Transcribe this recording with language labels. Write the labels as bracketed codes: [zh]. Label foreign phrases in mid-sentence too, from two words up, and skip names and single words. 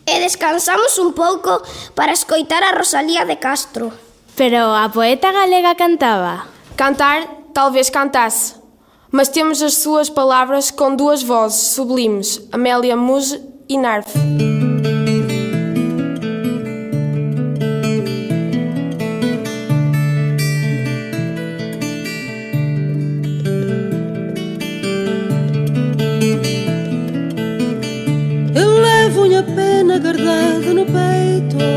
[gl] descansamos un pouco para escoitar a Rosalía de Castro. Pero a poeta galega cantaba. [pt] Cantar, talvez cantasse. Mas temos as suas palavras com duas vozes sublimes, Amélia Muge e Narve. Eu levo-lhe a pena guardada no peito.